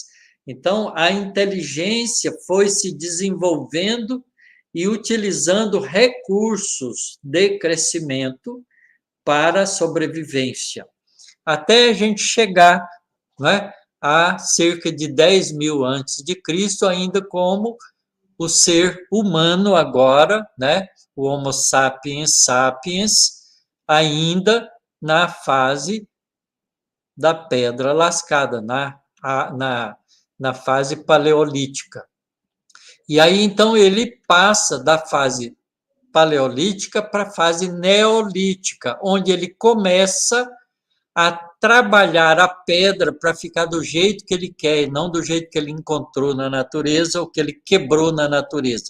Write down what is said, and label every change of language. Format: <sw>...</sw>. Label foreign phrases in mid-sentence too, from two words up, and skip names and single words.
<pt>Então, a inteligência foi se desenvolvendo e utilizando recursos de crescimento para a sobrevivência, até a gente chegar, né, a cerca de 10 mil antes de Cristo, ainda como o ser humano agora, né, o Homo sapiens sapiens, ainda na fase da pedra lascada, na fase paleolítica. E aí, então, ele passa da fase paleolítica para a fase neolítica, onde ele começa a trabalhar a pedra para ficar do jeito que ele quer, e não do jeito que ele encontrou na natureza ou que ele quebrou na natureza.</pt>